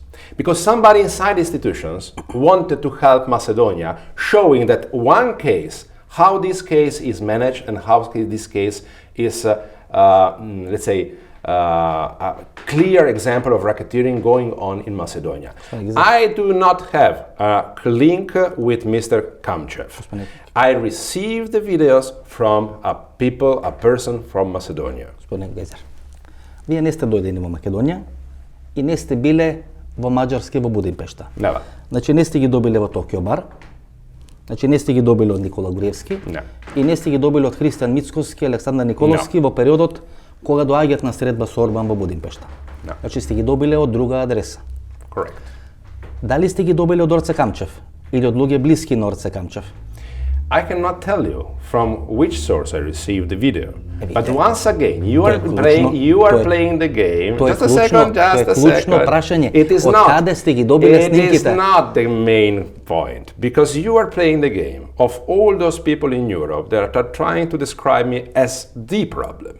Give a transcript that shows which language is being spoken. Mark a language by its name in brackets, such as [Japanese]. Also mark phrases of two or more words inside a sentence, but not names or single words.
[English] Because somebody inside the institutions wanted to help Macedonia, showing that one case, how this case is managed and how this case is, let's say, a clear example of racketeering going on in Macedonia. I do not have a link with Mr. Kamchev. I received the videos from a person from Macedonia. [Macedonian] Господин Гайзер, вие не сте дојдени во Македонија и не сте биле во Маđarske во Будимпешта. Нева. Значи не сте ги добиле во Токио бар, значи не сте ги добиле од Никола Груевски и не сте ги добиле од Христијан Мицкоски, Александар Николовски во периодот кога доаѓаат на средба со Орбан во Будимпешта. Значи сте ги добиле од друга адреса. [English] Correct. [Macedonian] Дали сте ги добиле од Орце Камчев или од луѓе блиски на Орце Камчев? [English] I cannot tell you from which source I received the video. But once again, you are playing the game. Just a second. It is not the main point, because you are playing the game of all those people in Europe that are trying to describe me as the problem.